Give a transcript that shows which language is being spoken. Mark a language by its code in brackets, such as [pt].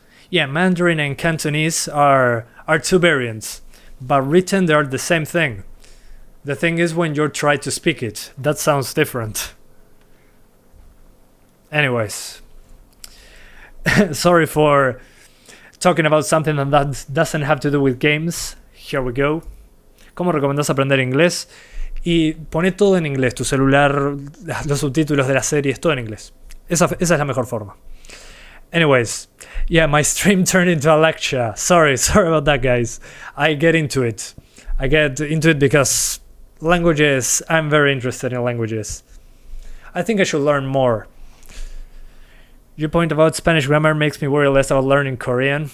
[en] Yeah, Mandarin and Cantonese are two variants, but written they are the same thing. The thing is when you try to speak it, that sounds different. Anyways, sorry for talking about something that doesn't have to do with games. Here we go. [es] ¿Cómo recomendás aprender inglés? Y poné todo en inglés, tu celular, los subtítulos de las series, todo en inglés. Esa es la mejor forma. [en] Anyways, yeah, my stream turned into a lecture. Sorry about that, guys. I get into it because languages, I'm very interested in languages. I think I should learn more. Your point about Spanish grammar makes me worry less about learning Korean.